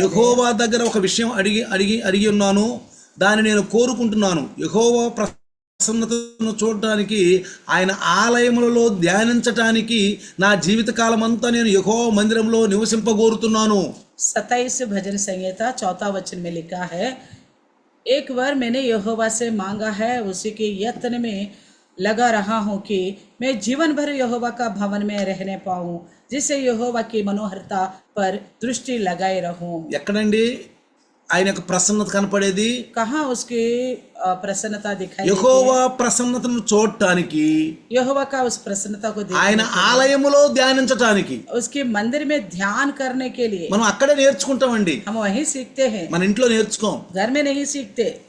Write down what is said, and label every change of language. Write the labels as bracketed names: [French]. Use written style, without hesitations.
[Telugu] యెహోవా దగ్గర ఒక విషయం అడిగి ఉన్నాను, దాన్ని నేను కోరుకుంటున్నాను. యెహోవా ప్రసన్నతను చూడటానికి ఆయన ఆలయములలో ధ్యానించటానికి నా జీవిత కాలం అంతా నేను యెహోవా మందిరంలో నివసింపగోరుతున్నాను. [Hindi] 27 भजन संहिता 4वां वचन में लिखा है, एक बार मैंने यहोवा से मांगा है, उसी के यत्न में लगा रहा हूँ कि मैं जीवन भर यहोवा का भवन में रहने पाऊँ, जिससे यहोवा की मनोहरता पर दृष्टि लगाए रहूँ। [Telugu] ఎక్కడండి ఆయన యొక్క ప్రసన్నత కనపడేది? [Hindi] कहाँ उसकी प्रसन्नता दिखाई [Telugu] యెహోవా ప్రసన్నతను చూడటానికి, [Hindi] यहोवा का उस प्रसन्नता को [Telugu] ఆయన ఆలయములో ధ్యానించటానికి [Hindi] उसके मंदिर में ध्यान करने के लिए [Telugu] మనం అక్కడే నేర్చుకుంటామండి. [Hindi] हम वहीं सीखते हैं, [Telugu] మన ఇంట్లో నేర్చుకోం, [Hindi] घर में नहीं सीखते।